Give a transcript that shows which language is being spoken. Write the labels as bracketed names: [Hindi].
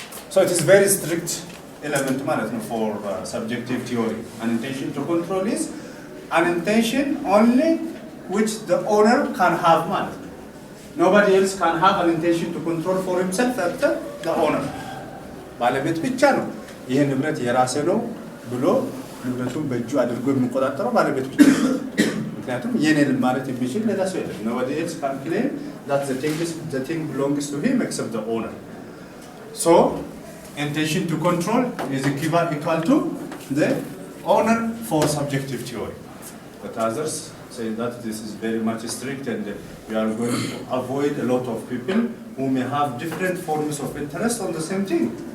[English] So it is very strict element management for subjective theory. An intention to control is an intention only which the owner can have management. Nobody else can have an intention to control for himself after the owner. [Amharic] ባለቤት ብቻ ነው ይሄ ንብረት የራሴ ነው ብሎ ንብረቱን በእጁ አድርጎ የሚቆጣጠረው ባለቤት ብቻ ነው። ምክንያቱም የኔ ማለት የሚችል ሌላ ሰው የለም። [English] Nobody else can claim that the thing belongs to him except the owner. So intention to control is equal to the owner for subjective theory. But others say that this is very much strict and we are going to avoid a lot of people who may have different forms of interest on the same thing.